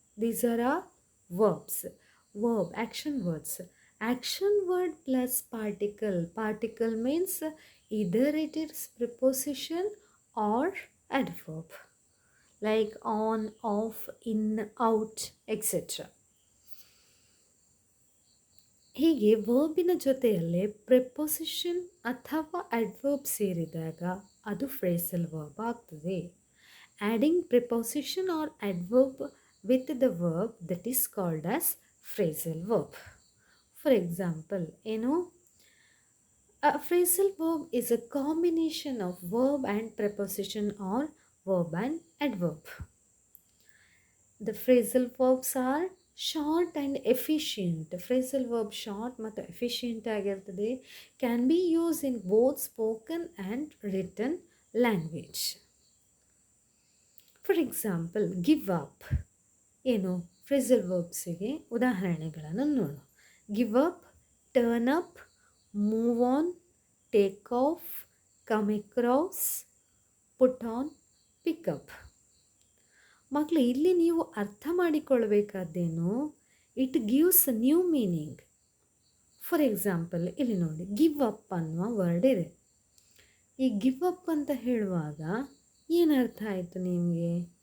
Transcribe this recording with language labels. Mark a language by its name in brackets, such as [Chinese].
[English] These are our verbs. Verb, action words. Action word plus particle. Particle means either it is preposition or adverb, like on, off, in, out, etc. [Kannada] ಹೀಗೆ ವರ್ಬಿನ ಜೊತೆಯಲ್ಲೇ preposition ಅಥವಾ adverb ಸೇರಿದಾಗ ಅದು phrasal verb ಆಗ್ತದೆ. [English] Adding preposition or adverb with the verb, that is called as phrasal verb. For example, a phrasal verb is a combination of verb and preposition or verb and adverb. The phrasal verbs are short and efficient. Phrasal verb short ಮತ್ತು efficient ಆಗಿರ್ತದೆ. Can be used in both spoken and written language. For example, give up. [Kannada] phrasal verbsಗೆ ಉದಾಹರಣೆಗಳನ್ನು ನೋಡೋಣ. [English] Give up, turn up, move on, take off, come across, put on, pick up. [Kannada] ಮಕ್ಕಳು, ಇಲ್ಲಿ ನೀವು ಅರ್ಥ ಮಾಡಿಕೊಳ್ಬೇಕಾದ್ದೇನು, [English] It gives new meaning. For example, [Kannada] ಇಲ್ಲಿ ನೋಡಿ, give up ಅನ್ನುವ word ಇದೆ. ಈ ಗಿವ್ ಅಪ್ ಅಂತ ಹೇಳುವಾಗ ಏನರ್ಥ ಆಯಿತು ನಿಮಗೆ?